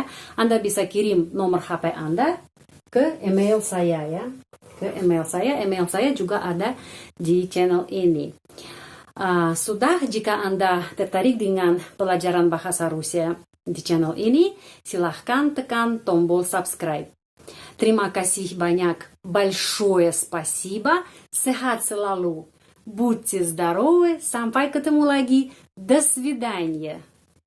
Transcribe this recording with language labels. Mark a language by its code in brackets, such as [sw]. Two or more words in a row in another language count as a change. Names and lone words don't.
[id] Anda bisa kirim nomor HP Anda ke email saya, ya. Ke email saya. Email saya juga ada di channel ini. Sudah, jika Anda tertarik dengan pelajaran bahasa Rusia di channel ini, silahkan tekan tombol subscribe. Terima kasih banyak. [ru] Большое спасибо. [id] Sehat selalu. [ru] Будьте здоровы. [id] Sampai ketemu lagi. [ru] До свидания.